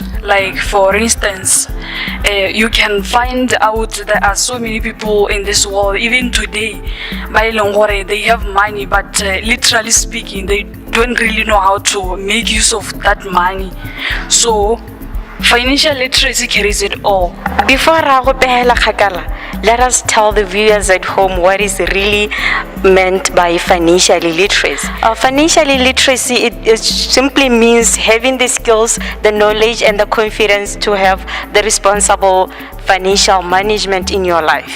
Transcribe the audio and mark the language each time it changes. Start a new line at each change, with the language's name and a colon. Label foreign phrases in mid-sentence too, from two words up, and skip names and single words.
English: Like for instance, you can find out there are so many people in this world, even today, they have money, but literally speaking, they don't really know how to make use of that money. So Financial literacy carries it all. Before I go
Tswana: behela kgakala,
English: let us tell the viewers at home what is really meant by financial literacy. Financial literacy, it simply means having the skills, the knowledge, and the confidence to have the responsible financial management in your life.